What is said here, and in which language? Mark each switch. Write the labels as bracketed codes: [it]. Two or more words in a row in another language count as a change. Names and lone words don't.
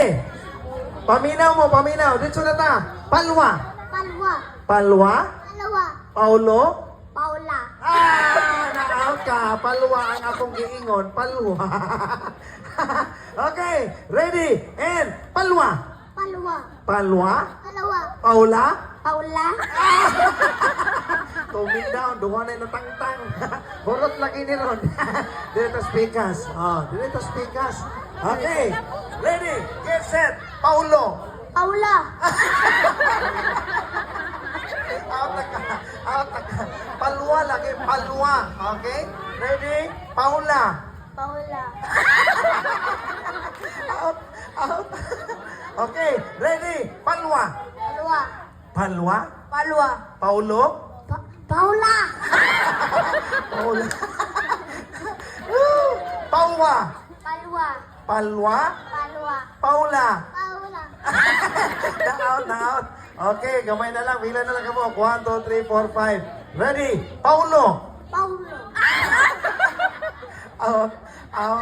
[ceb] Paminaw mo, paminaw. Dito na ta. Palwa. Palwa. Palwa. Palwa. Paulo. Paula. Na-out ka. Palwa ang akong giingon. Palwa. [en] Okay. Ready? And palwa. [ceb] Palwa. Palwa. Palwa. Paula. Paula. Tumig down. Duha na natangtang. Burot lagi ni Ron. Dito speakers. [en] Dito speakers. Okay. Ready? Get set. Paulo. [ceb] Paula. Out na ka. Out na ka. Palwa lagi. Palwa. [en] Okay? Ready? Paula. [ceb] Paula. [en] Out. Out. Okay. Ready? [ceb] Palwa. Palwa. Palwa. Palwa. Paulo. Paula. Paula. Paua. Palwa. Palwa. Palwa. Paula. Paula. Na-out, na-out. Okay, gamay na lang. Bilang na lang kamo. 1, 2, 3, 4, 5. [en] Ready? Paulo. [ceb] Paulo. [en] Out. Out.